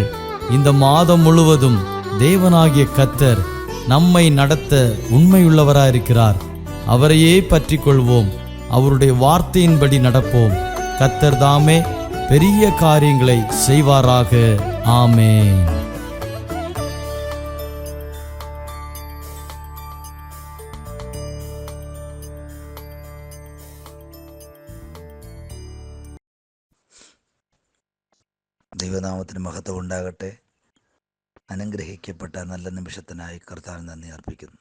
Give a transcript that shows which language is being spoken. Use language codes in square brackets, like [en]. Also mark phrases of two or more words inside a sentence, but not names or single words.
[ta] இந்த மாதம் முழுவதும் தேவனாகிய கர்த்தர் நம்மை நடத்த உண்மையுள்ளவராயிருக்கிறார். அவரையே பற்றி கொள்வோம், அவருடைய வார்த்தையின்படி நடப்போம். கர்த்தர் தாமே பெரிய காரியங்களை செய்வாராக. ஆமென். [ml] ദൈവനാമത്തിന് മഹത്വം ഉണ്ടാകട്ടെ. അനുഗ്രഹിക്കപ്പെട്ട നല്ല നിമിഷത്തിനായി കർത്താവിന് നന്ദി അർപ്പിക്കുന്നു.